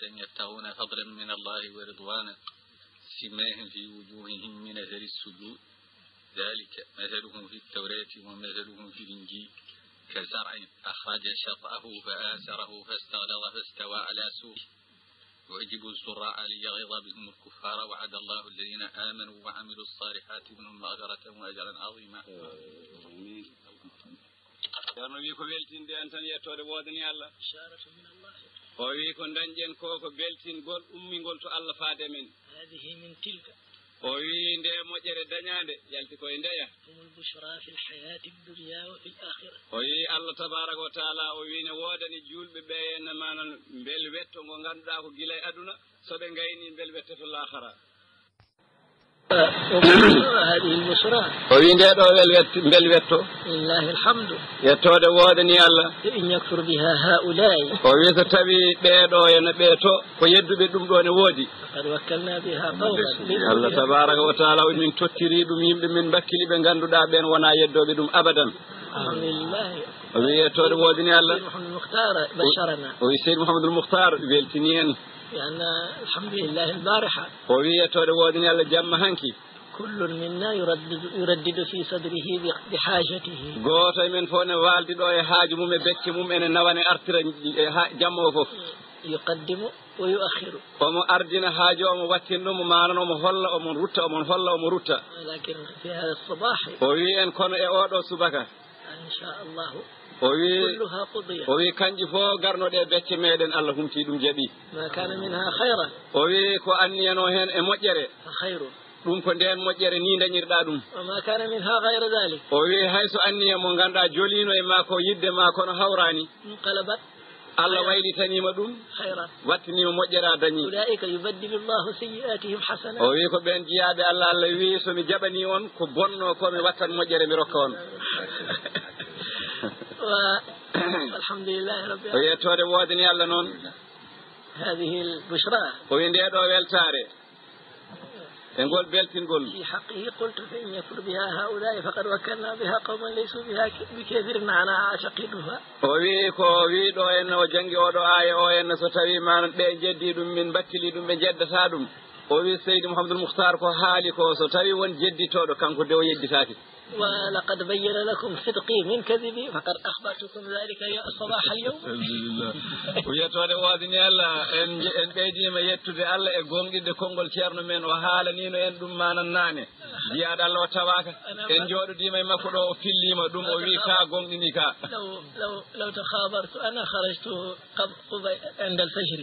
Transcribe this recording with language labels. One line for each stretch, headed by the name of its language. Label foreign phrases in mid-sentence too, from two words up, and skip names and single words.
Arabic: يبتغون فضلا من الله ورضوانا سماهم في وجوههم من أثر السجود ذلك مثلهم في التوراة ومثلهم في الإنجيل كزرع أخرج شطأه فآزره فاستغلظ فاستوى على سوقه يعجب الزراع ليغيظ بهم الكفار وعد الله الذين آمنوا وعملوا الصالحات منهم مغفرة وأجرا عظيما.
Fula: Ceerno wi ko weltinde en tan yettode woodani Allah o wi ko dañƴen ko beltingol ummingol to Allah faade men
Arabic: هذه من تلك
Fula: o wi nde moƴƴere dañaande yalti koye ndeya
Arabic: هم البشرى في الحياة الدنيا وفي الآخرة
Fula: o wi Allah
Arabic: تبارك وتعالى
Fula: o wi ne woodani julɓe ɓe enne manan bel wetto ngo ngannduɗaa ko gila e aduna so ɓe ngayni bel wetto to l'aakhara
Arabic: هذه البشرى
Fula: o wi nde ɗo bel wetto
Arabic: لله الحمد
Fula: yettode woodani Allah
Arabic: إن يكفر بها هؤلاء
Fula: o wi so tawi ɓeeɗo ene ɓeeto ko yedduɓe ɗum ɗo ne woodi
Arabic: قد وكلنا بها قوما
Fula: Allah
Arabic: تبارك وتعالى
Fula: o min tottiri ɗum yimɓe min bakkili ɓe ngannduɗaa ɓen wona yeddoɓe ɗum abadan
Arabic: الحمد لله
Fula: o wi yettode woodani Allah
Arabic: محمد المختار بشرنا
Fula: o wi Seydou Mouhamadoul Moukhtar weltini en
Arabic: لأن الحمد لله البارحة
Fula: o wi yettode woodani Allah jamma hanki
Arabic: كل منا يردد في صدره بحاجته
Fula: gooto e men fof ne waaldi ɗo e haaju mum e becce mum ene nawane artira jamma o fof
Arabic: يقدم ويؤخر
Fula: omo ardina haaju omo wattin ɗum manan omo holla omon rutta omon holla omo rutta
Arabic: لكن في هذا الصباح
Fula: o wi en kono e oɗo subaka
Arabic: إن شاء الله
Fula: o wi
Arabic: كلها قضية
Fula: o wi kanƴi fof garnoɗe becce meɗen Allah humti ɗum jaɓi
Arabic: ما كان منها خيرا
Fula: o wi ko anniyano hen e moƴƴere
Arabic: فخير
Fula: ɗum ko nden moƴƴere ni dañirɗa ɗum
Arabic: وما كان منها غير ذلك
Fula: o wi hayso anniya mo ganduɗa jolino e ma ko yidde ma kono hawrani
Arabic: انقلبت
Fula: Allah waylitanima ɗum
Arabic: خيرا
Fula: wattinima moƴƴere a dañi
Arabic: أولئك يبدل الله سيئاتهم
Fula: o
Arabic: حسنات
Fula: wi ko ɓen jiyaɓe Allah Allah wi somi jaɓani on ko bonno komi wattan moƴƴere mi rokka on
Arabic: والحمد لله رب
Fula: o
Arabic: العالمين
Fula: yettode woodani Allah noon
Arabic: هذه البشرى
Fula: o wi nde ɗo weltare e ngol beltingol
Arabic: في حقه قلت فإن يكفر بها هؤلاء فقد وكلنا بها قوما ليسوا بها بكافرين أنا أعتقدها
Fula: o wi ko wiɗo en o jangi oɗo aya o en so tawi manan ɓe jeddi ɗum min battili ɗum ɓe jeddata ɗum o wi Seydou Mouhamadoul Moukhtar ko haali ko so tawi won jedditoɗo kanko de o yedditaki
Arabic: ولقد بين لكم صدقي من كذبي فقد أخبرتكم ذلك صباح اليوم
Fula: o yettode woodani Allah en ɓeydima yettude Allah e gonɗinde konngol ceerno men o haalanino en ɗum manan nane jiyaɗo Allah o tawaka en jooɗodima e makko ɗo o fillima ɗum o wi ka gonɗini ka
Arabic: لو تخابرت أنا خرجت عند الفجر